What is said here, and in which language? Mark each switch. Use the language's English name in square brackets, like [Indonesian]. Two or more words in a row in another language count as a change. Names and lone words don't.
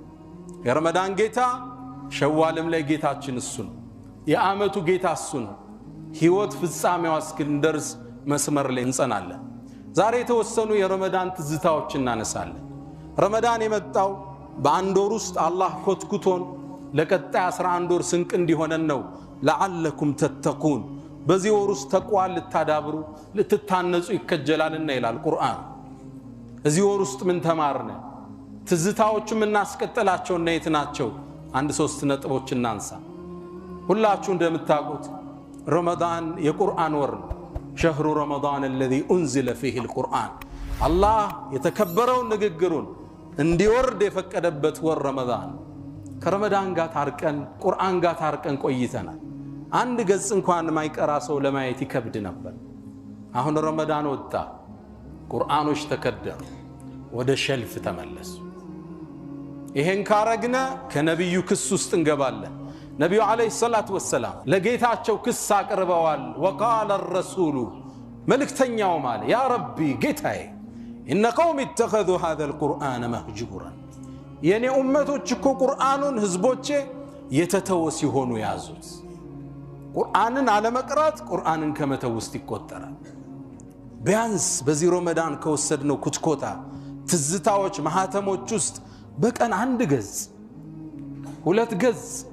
[Amharic] የረመዳን ጌታ ሸዋልም ላይ ጌታችን እሱ ነው። የዓመቱ ጌታ እሱ ነው። ህይወት ፍጻሜዋ እስክንደርስ መስመር ላይ እንጸናለን። ዛሬ የተወሰኑ የረመዳን ትዝታዎች እናነሳለን። ረመዳን የመጣው በአንድ ወር ውስጥ አላህ ኮትኩቶን ለቀጣይ 11 ወር ስንቅ እንዲሆነን ነው። [Arabic] لعلكم تتقون [Amharic] በዚህ ወር ውስጥ ተቋል ልታዳብሩ ልትታነጹ ይከጀላልና ይላል ቁርአን። እዚህ ወር ውስጥ ምን ተማርነ? ትዝታዎችም እናስቀጥላቸው እና የትናቸው? አንድ 3 ነጥቦች እናንሳ። ሁላችሁ እንደምታውቁት ረመዳን የቁርአን ወር ነው። [Arabic] شهر رمضان الذي أنزل فيه القرآن الله يتكبرون [Amharic] ንግግሩን እንዲወርድ የፈቀደበት ወር ረመዳን። ከረመዳን ጋር ታርቀን ቁርአን ጋር ታርቀን ቆይተናል። አንድ ገጽ እንኳን ማይቀራ ሰው ለማየት ይከብድ ነበር። አሁን ረመዳን ወጣ፣ ቁርአኖች ተከደሩ፣ ወደ ሸልፍ ተመለሱ። ይሄን ካረግነ ከነብዩ ክስ ውስጥ እንገባለን። ነብዩ [Arabic] عليه الصلاة والسلام [Amharic] ለጌታቸው ክስ አቅርበዋል። [Arabic] وقال الرسول [Amharic] መልእክተኛው ማለት [Arabic] يا ربي [Amharic] ጌታዬ [Arabic] إن قومي اتخذوا هذا القرآن مهجورا [Amharic] የኔ ኡመቶች እኮ ቁርአኑን ህዝቦቼ የተተወ ሲሆኑ ያዙት። ቁርአንን አለመቅራት ቁርአንን ከመተው ውስጥ ይቆጠራል። ቢያንስ በዚህ ረመዳን ከወሰድነው ኩትኮታ ትዝታዎች ማህተሞች ውስጥ በቀን 1 ገጽ 2 ገጽ